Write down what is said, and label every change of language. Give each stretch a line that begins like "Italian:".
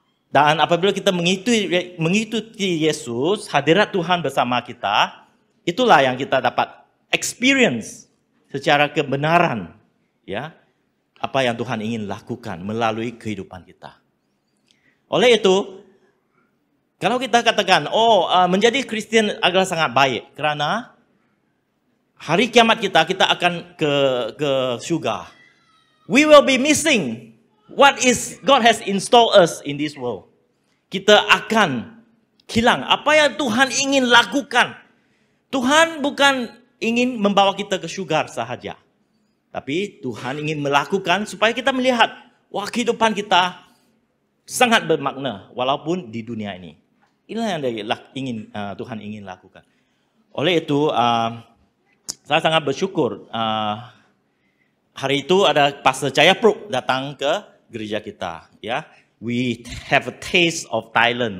Malay: Dan apabila kita mengikuti Yesus, hadirat Tuhan bersama kita, itulah yang kita dapat experience secara kebenaran, ya, apa yang Tuhan ingin lakukan melalui kehidupan kita. Oleh itu, kalau kita katakan, menjadi Kristen adalah sangat baik, kerana hari kiamat kita akan ke surga.
English: We will be missing what is God has installed us in this world.
Malay: Kita akan hilang apa yang Tuhan ingin lakukan. Tuhan bukan ingin membawa kita ke surga sahaja, tapi Tuhan ingin melakukan supaya kita melihat, wah, kehidupan kita sangat bermakna walaupun di dunia ini. Inilah yang Tuhan ingin lakukan. Oleh itu, saya sangat bersyukur hari itu ada Pastor Jayapro datang ke gereja kita.
English: Ya, we have a taste of Thailand.